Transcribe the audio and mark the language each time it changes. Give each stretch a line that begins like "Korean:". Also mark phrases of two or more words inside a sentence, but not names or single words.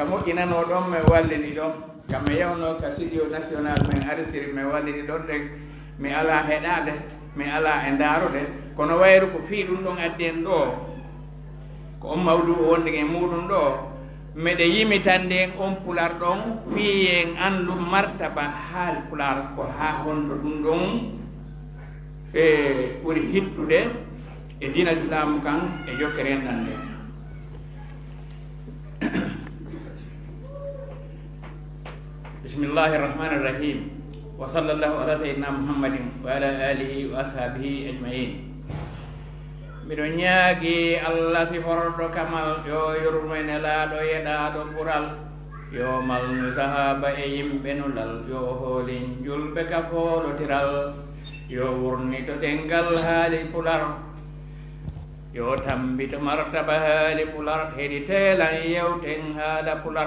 Fula: moƴƴinano ɗon mi wallini ɗon kammi yewno ka studio national min arsiri mi wallini ɗon de mi ala heɗade mi ala e daarude kono wayru ko fii ɗum ɗon addi en ɗo ko on mawdu o wondi e muɗum ɗo miɗe yimitande en on pular ɗon fii en andu martaba haal pular ko ha honto ɗum ɗon e ɓuri hittude e dina islam kan e jokkere enɗan nde
Arabic: بسم الله الرحمن الرحيم وصلى الله على سيدنا محمد وعلى آله و أصحابه أجمعين
Fula: miɗo ñaagi Allah siforɗo kamal yo yurmene laaɗo yeɗaɗo ɓural yo malnu sahaba e yimɓe nulal yo hoolin julɓe kafoɗotiral yo wurnito ɗengal haali pular yo tambito martaba haali pular heɗi teelan yewten haala pular